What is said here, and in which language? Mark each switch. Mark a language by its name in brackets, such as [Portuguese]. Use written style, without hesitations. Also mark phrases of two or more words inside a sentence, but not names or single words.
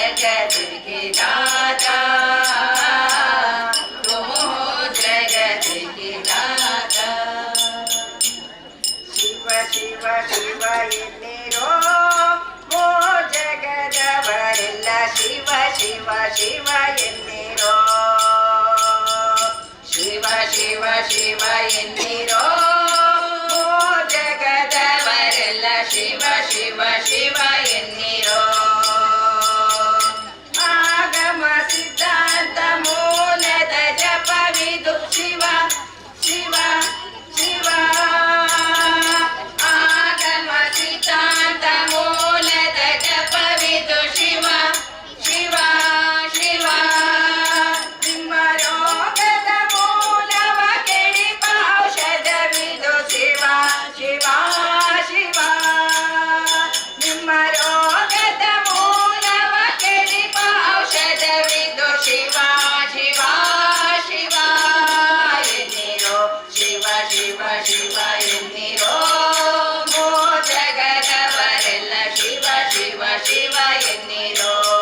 [Hindi] जगत के दाता तुम हो जगत के दाता [Kannada] शिव शिव शिव ಎನ್ನಿರೋ ಮೋ ಜಗದವರೆಲ್ಲ ಶಿವ ಶಿವ ಶಿವ ಎನ್ನಿರೋ ಶಿವ ಶಿವ ಶಿವ ಎನ್ನಿರೋ ಮೋ ಜಗದವರೆಲ್ಲ ಶಿವ ಶಿವ ಶಿವ ಎನ್ನಿರೋ ಆಗಮ ಸಿದ್ಧಾಂತ ಮೂಲದ ಜಪವಿದು ಶಿವ ಶಿವ ಶಿವ ಆಗಮ ಸಿದ್ಧಾಂತ ಮೂಲದ ಜಪವಿದು ಶಿವ ಶಿವ ಶಿವ ನಿಮ್ಮ ರೋಗದ ಮೂಲವ ಕೆಡಿಪ ಔಷಧವಿದು ಶಿವ ಶಿವ ಶಿವ ನಿಮ್ಮ ರೋಗದ ಮೂಲವ ಕೆಡಿಪ ಔಷಧವಿದು ಶಿವ ಶಿವ ಶಿವ ಎನ್ನಿರೋ ಶಿವ ಶಿವ ಶಿವ ಎನ್ನಿರೋ ಮೋ ಜಗದವರೆಲ್ಲ ಶಿವ ಶಿವ ಶಿವ ಎನ್ನಿರೋ